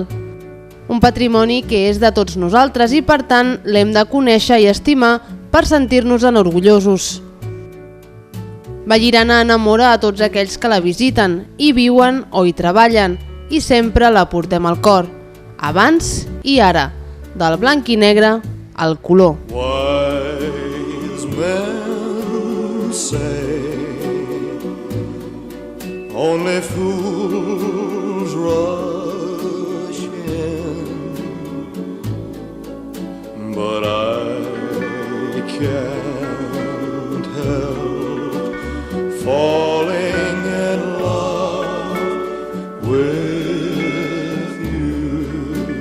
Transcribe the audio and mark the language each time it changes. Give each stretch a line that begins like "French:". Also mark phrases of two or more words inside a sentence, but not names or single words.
Catalan: Un patrimoni que és de tots nosaltres i, per tant, l'hem de conèixer i estimar per sentir-nos-en orgullosos. Vallirana enamora a tots aquells que la visiten, hi viuen o hi treballen, i sempre la portem al cor, abans i ara, del blanc i negre al color.
English: Wise men say only fools rush in, but I can't help falling in love with you.